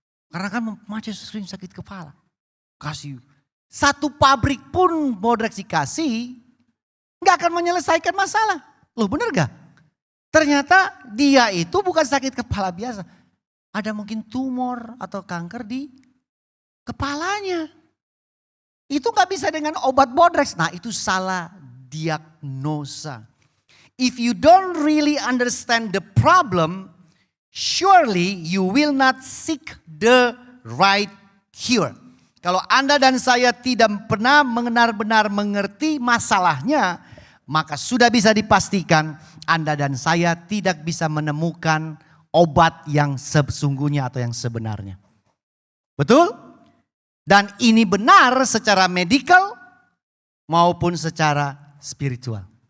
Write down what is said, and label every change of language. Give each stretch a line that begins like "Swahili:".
Indonesian: Karena kan Mace sering sakit kepala. Kasih. Satu pabrik pun Bodrex dikasih, gak akan menyelesaikan masalah. Loh bener gak? Ternyata dia itu bukan sakit kepala biasa. Ada mungkin tumor atau kanker di kepalanya. Itu gak bisa dengan obat Bodrex. Nah itu salah diagnosa.
English: If you don't really understand the problem, surely you will not seek the right cure.
Indonesian: Kalau Anda dan saya tidak pernah benar-benar mengerti masalahnya, maka sudah bisa dipastikan Anda dan saya tidak bisa menemukan obat yang sesungguhnya atau yang sebenarnya. Betul? Dan ini benar secara medikal maupun secara spiritual.